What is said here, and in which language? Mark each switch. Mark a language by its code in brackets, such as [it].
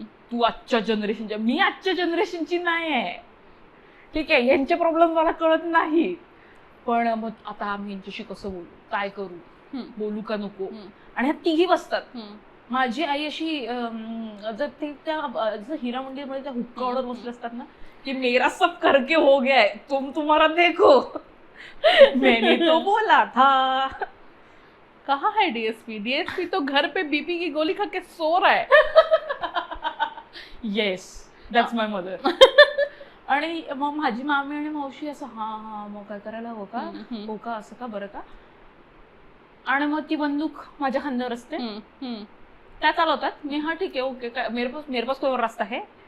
[mr] तू आजच्या जनरेशनच्या, मी आजच्या जनरेशनची नाही आहे, ठीक आहे, यांचे प्रॉब्लेम मला कळत नाही, पण मग आता आम्ही यांच्याशी कसं बोलू, काय करू, बोलू का नको. आणि ह्या तिघी बसतात. माझी आई अशी जर ते त्या हिरा मंदिरमध्ये त्या हुक्कावर बसले असतात ना, की [hi] मेरा सब करके हो गया है, तुम तुम्हारा देखो, मैंने तो बोला था. कहाँ है डीएसपी तो घर पे बीपी की गोली खा के सो रहा है. [en] Yes, that's my mother. [mr] आणि मग माझी मामी आणि मावशी असं हा मग काय करायला हवं का, हो का, असं का, बरं का. आणि मग ती बंदूक माझ्या खांद्यावर असते, त्या चालवतात. मी हा ठीक आहे, ओके, काय [hi] मेरे पास कोई रस्ता है.